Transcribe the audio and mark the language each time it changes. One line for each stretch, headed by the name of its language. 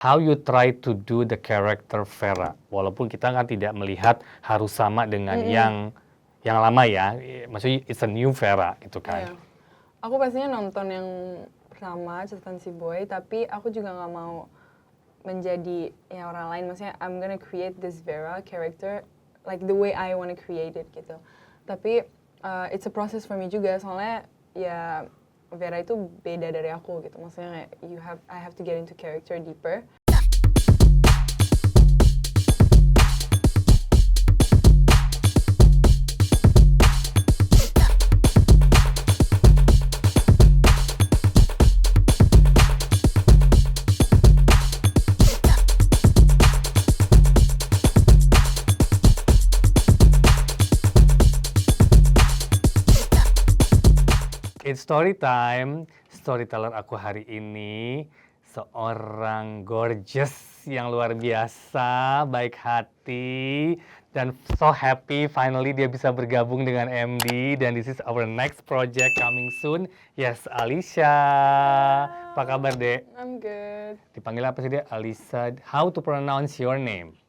English: how you try to do the character Vera.
Indonesian: Walaupun kita kan tidak melihat harus sama dengan yang lama ya. Maksudnya
English: it's a new Vera
Indonesian: gitu kan. Iya. Aku pastinya nonton yang pertama, Catatan Si Boy, tapi aku juga nggak mau menjadi yang orang lain. Maksudnya
English: I'm gonna create this Vera character like the way I wanna create it
Indonesian: gitu. Tapi
English: it's a process for me
Indonesian: juga, soalnya ya Vera itu beda dari aku gitu. Maksudnya kayak
English: I have to get into character deeper. It's story time.
Indonesian: Storyteller aku hari ini seorang gorgeous yang luar biasa, baik hati, dan
English: so happy finally
Indonesian: dia bisa bergabung dengan MD. Dan
English: this is our next project coming soon. Yes,
Indonesian: Alicia. Apa kabar, Dek?
English: I'm good.
Indonesian: Dipanggil apa sih, Dek? Alisa.
English: How to pronounce your name?